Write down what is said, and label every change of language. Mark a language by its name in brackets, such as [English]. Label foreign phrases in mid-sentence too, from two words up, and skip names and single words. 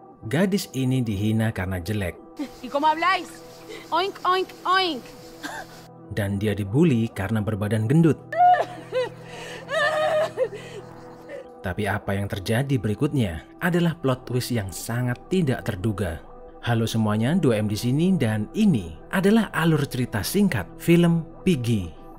[Indonesian] Gadis ini dihina karena jelek. [Spanish] ¿Y cómo habláis? Oink, oink, oink. [Indonesian] Dan dia dibully karena berbadan gendut. Tapi apa yang terjadi berikutnya adalah plot twist yang sangat tidak terduga. Halo semuanya, 2M di sini dan ini adalah alur cerita singkat film Piggy.